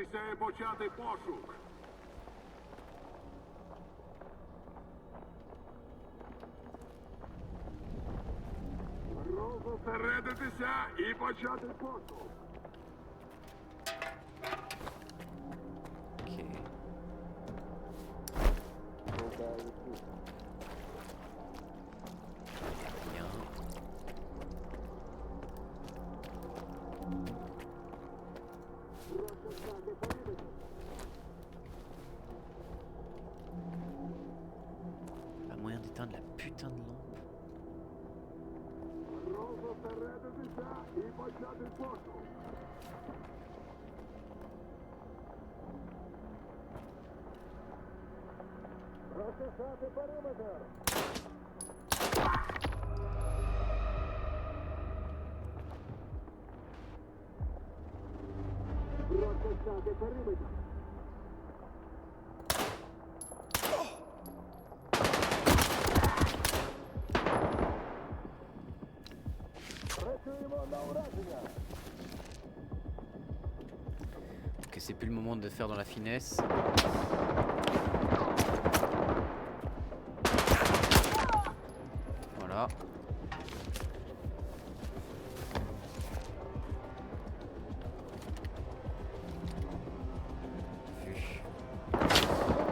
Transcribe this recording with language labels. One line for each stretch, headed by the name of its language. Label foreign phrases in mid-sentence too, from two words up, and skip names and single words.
Ukrainian: Має почати пошук. Розосередитися і почати пошук.
French: Ok. Bien. Pas moyen d'éteindre la putain de lampe.
Ukrainian: Розосередитися і почати пошук. Розчесати периметр. Розчесати периметр. Працюємо на ураження.
French: Ok, c'est plus le moment de faire dans la finesse. Voilà. Vu.